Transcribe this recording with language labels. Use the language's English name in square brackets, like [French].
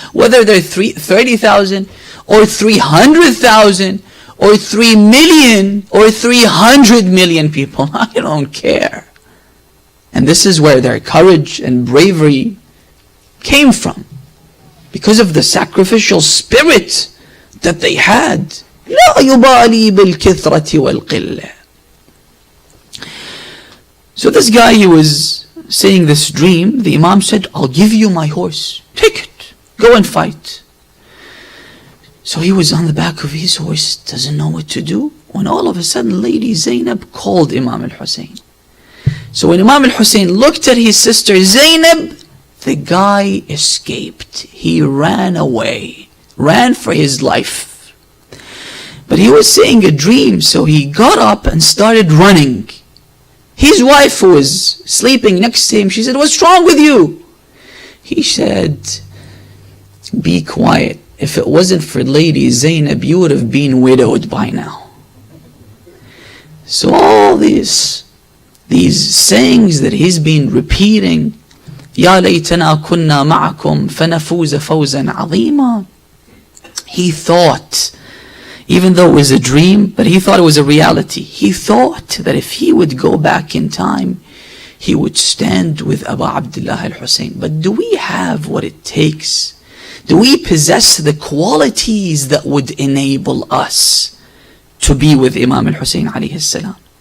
[English] Whether they're 30,000 or 300,000 or 3 million or 300 million people, I don't care. And this is where their courage and bravery came from, because of the sacrificial spirit that they had. [Arabic] لا يبالي بالكثرة والقلة. [English] So this guy, he was saying this dream. The Imam said, I'll give you my horse. Take it. Go and fight. So he was on the back of his horse, doesn't know what to do, when all of a sudden Lady Zainab called Imam al-Hussein. So when Imam al-Hussein looked at his sister Zainab, the guy escaped. He ran away, ran for his life. But he was seeing a dream, so he got up and started running. His wife, who was sleeping next to him, she said, what's wrong with you? He said, be quiet. If it wasn't for Lady Zainab, you would have been widowed by now. So all these sayings that he's been repeating [Arabic] يا ليتنا كنا معكم فنفوز فوزا عظيما. [English] He thought, even though it was a dream, but he thought it was a reality. He thought that if he would go back in time, he would stand with Abu Abdullah al-Hussein. But do we have what it takes? Do we possess the qualities that would enable us to be with Imam al-Hussein alayhi salam?